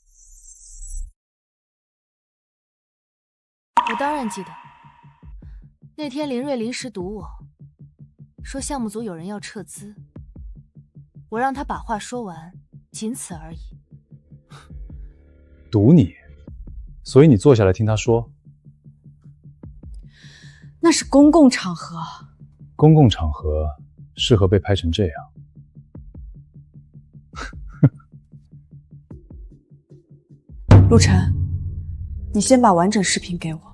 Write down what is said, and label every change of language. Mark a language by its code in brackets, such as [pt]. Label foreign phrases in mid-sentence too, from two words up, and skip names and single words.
[zh] 我當然記得。那天林睿臨時堵我，說項目組有人要撤資，我讓他把話說完，僅此而已。堵你，所以你坐下來聽他說。那是公共场合。公共场合适合被拍成这样。陆晨，你先把完整视频给我。